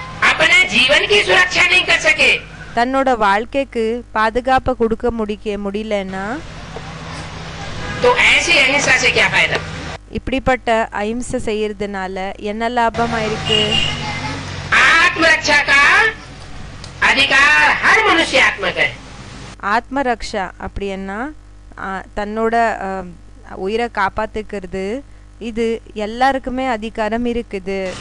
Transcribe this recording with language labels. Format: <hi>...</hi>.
<hi>अपने जीवन की सुरक्षा नहीं कर सके,</hi> <ta>தன்னோட வாழ்க்கைக்கு பாதுகாப்பை கொடுக்க முடியலன்னா,</ta> <hi>तो ऐसी अहिंसा से क्या फायदा?</hi> <ta>இப்படிப்பட்ட அஹிம்சை செய்யறதுனால என்ன லாபம் ஆயிருக்கு?</ta> <hi>आत्मरक्षा का अधिकार हर मनुष्य आत्मा का है।</hi> <ta>ஆத்ம ரக்ஷா அப்படின்னா தன்னோட உயிரை காப்பாத்துக்கிறது, இது எல்லாருக்குமே அதிகாரம் இருக்குது.</ta>